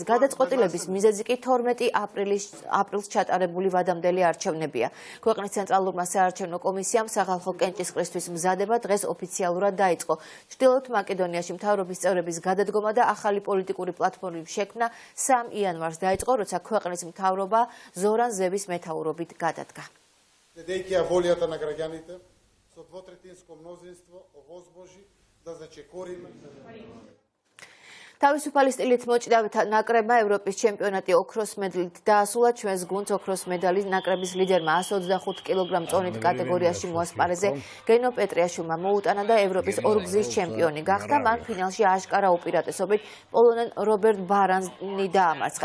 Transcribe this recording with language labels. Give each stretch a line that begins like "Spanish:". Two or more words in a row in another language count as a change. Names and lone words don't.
Georgian: გადაწყვეტილების მიზეზი კი 12 აპრილს ჩატარებული ვადამდელი არჩევნებია. ქვეყნის ცენტრალურმა საარჩევნო კომისიამ სახალხო კენჭისყრისთვის მზადება დღეს ოფიციალურად დაიწყო. ჩრდილოეთ მაკედონიაში მთავრობის წევრების გადადგომა და ახალი პოლიტიკური პლატფორმის შექმნა 3 იანვარს დაიწყო, როცა ქვეყნის მთავრობა ზორან ზევის მეთაურობით გადადგა.
Macedonian: Следейки волята на граѓаните, со двотретинско мнозинство овозможи да зачекорим.
Georgian: თავისუფალი სტილით მოჭიდავთ ნაკრებმა ევროპის ჩემპიონატი ოქროს მედლით დაასრულა. ჩვენს გუნდს ოქროს მედალი ნაკრების ლიდერმა 125 კილოგრამ წონით კატეგორიაში მოასპარეზე გენო პეტრიაშვილმა მოუტანა და ევროპის ორგზის ჩემპიონი გახდა. მან ფინალში აშკარა უპირატესობით პოლონელ რობერტ ბარანსი დაამარცხა.